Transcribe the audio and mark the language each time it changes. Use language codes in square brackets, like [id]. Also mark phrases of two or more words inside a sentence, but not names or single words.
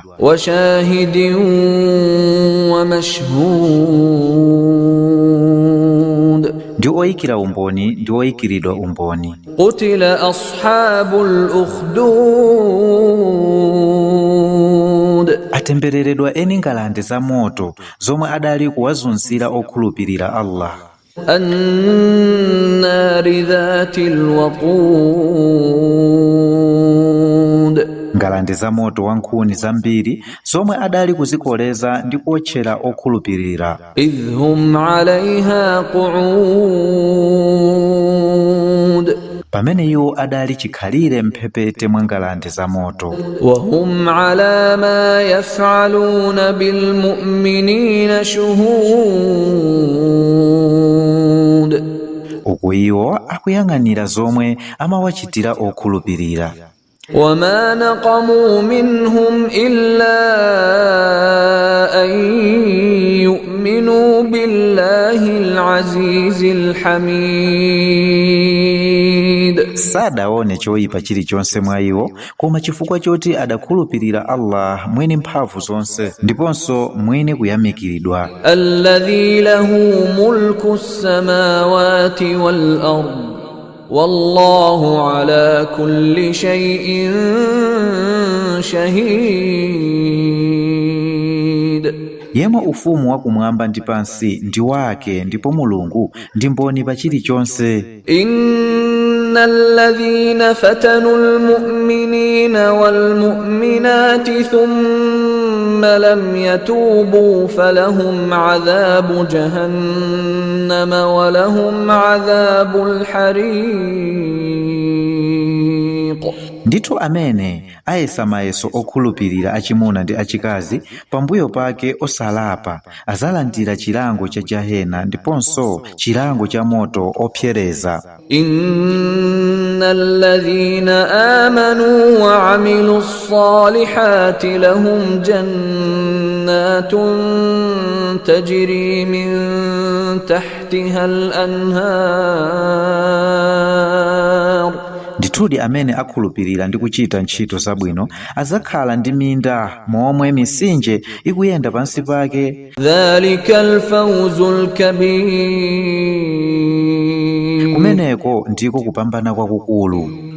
[ar] وشاهد ومشهود. [ny] Ndi oyikira umboni ndi oyikiridwa umboni. [ar] قتل أصحاب الأخدود. [ny] Atembereredwa eni ngalande za moto zomwe adali kuwazunzira okhulupirira Allah. [ar] النار ذات الوقود. [ny] Ngalande za moto wa nkhuni zambiri zomwe adali kuzikoleza ndi kuotchera okhulupirira. [ar] إذ هم عليها قعود. [ny] Pamene iwo adali chikhalire mphepete mwa ngalande za moto. [ar] وهم على ما يفعلون بالمؤمنين شهود. [ny] Uku iwo akuyang'anira zomwe amawachitira okhulupirira. [ar] وما نقموا منهم إلا أن يؤمنوا بالله العزيز الحميد. [ny] Sadaone choyipa chilichonse mwa iwo, koma chifukwa choti adakhulupirira Allah mwini mphamvu zonse ndiponso mwini kuyamikiridwa. [ar] الذي له ملك السماوات والأرض. والله على كل شيء شهيد. [ny] Yemwe ufumu wa kumwamba ndi pansi ndi wake, ndipo Mulungu ndi mboni pa chilichonse. [ar] إن الذين فتنوا المؤمنين والمؤمنات ثم لم يتوبوا فلهم عذاب جهنم ولهم عذاب الحريق. [ny] Ndithu amene ayesa mayeso okhulupirira achimuna ndi achikazi pambuyo pake osalapa azalandira chilango cha jahena ndiponso chilango cha moto opsereza. [ar] إن الذين آمنوا وعملوا الصالحات لهم جنات تجري من تحتها الأنهار. [ny] Ndithudi amene akhulupirira ndi kuchita ntchito zabwino azakhala ndi minda momwe misinje ikuyenda pansi pake. [ar] ذلك الفوز الكبير. [ny] Kumeneko ndiko kupambana kwakukulu.